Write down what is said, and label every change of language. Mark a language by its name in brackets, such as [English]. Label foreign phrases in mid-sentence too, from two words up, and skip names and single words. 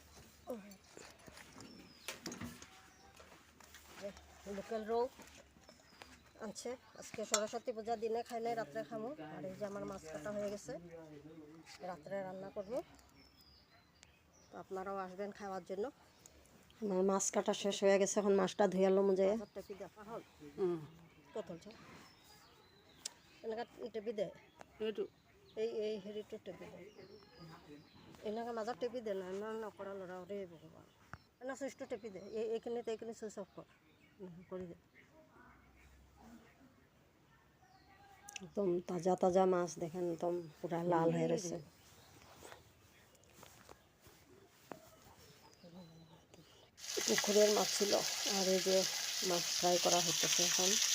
[Bangla] লোকাল রৌ আনছে, আজকে সরস্বতী পূজার দিনে খাইলে রাত্রে খামো। আর এই যে আমার মাছ কাটা হয়ে গেছে, রাত্রে রান্না করবো। তো আপনারাও আসবেন খাওয়ার জন্য। আমার মাছ কাটা শেষ হয়ে গেছে, এখন মাছটা ধুয়ে এলো মুজে। [Assamese] কত এনেকা টেপি দে, এই হেৰিটো টেপি দে, এনেকৈ মাজত টেপি দে না, ইমান নকৰা ল'ৰা ৰে ভগৱান। এনে চুইচটো টেপি দে, এইখিনি [English] switch off [Assamese] কৰি দে। [Bangla] একদম তাজা তাজা মাছ দেখেন, একদম পুরা লাল হয়ে রয়েছে। পুকুরের মাছ ছিল। আর এই যে মাছ ফ্রাই করা হতেছে এখন।